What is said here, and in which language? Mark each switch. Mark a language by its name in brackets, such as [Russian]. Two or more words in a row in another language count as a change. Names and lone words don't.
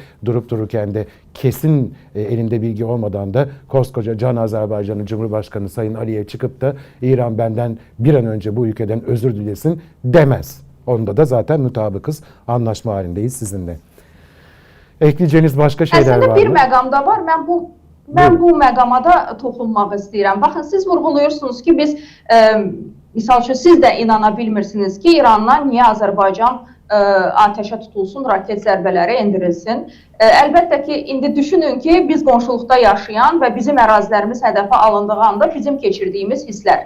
[Turkish] Durup dururken de kesin elinde bilgi olmadan da koskoca Can Azerbaycan'ın Cumhurbaşkanı Sayın Aliyev çıkıp da İran benden bir an önce bu ülkeden özür dilesin demez. Onda da zaten mutabıkız, anlaşma halindeyiz sizinle. Ekleyeceğiniz başka şeyler var mı? [Azerbaijani] Əslində bir məqamda var. Mən bu məqama da toxunmaq istəyirəm. Baxın, siz vurğuluyorsunuz ki, biz misal üçün siz də inana bilmirsiniz ki, İrandan niyə Azərbaycan atəşə tutulsun, raket zərbələri endirilsin. Əlbəttə ki, indi düşünün ki, biz qonşuluqda yaşayan və bizim ərazilərimiz hədəfə alındığı anda bizim keçirdiyimiz hisslər.